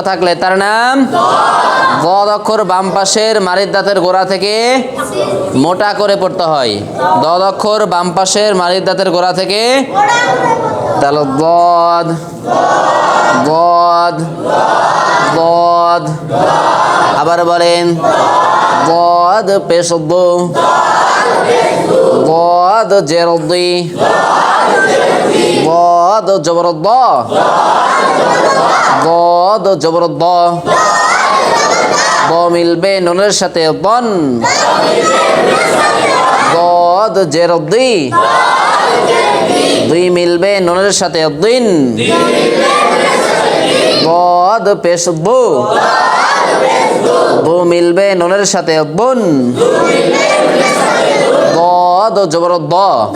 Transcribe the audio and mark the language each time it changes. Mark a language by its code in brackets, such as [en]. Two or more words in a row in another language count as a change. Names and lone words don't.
[bn] থাকলে তার নাম দদ অক্ষর বাম পাশের মারির দাঁতের গোড়া থেকে মোটা করে পড়তে হয় দদ অক্ষর বাম পাশের মারির দাঁতের গোড়া থেকে তাহলে দদ দদ দদ আবার বলেন দদ পেশ দদ জেরদি [ar] ضاد جبر الضاء ضاد جبر الضاء ضا [bn] মিলবে নুনের সাথে ضن ضاد জের দি দুই মিলবে নুনের সাথে দিন ضاد পেশ দু দু মিলবে নুনের সাথে বুন ضاد জবর الضاء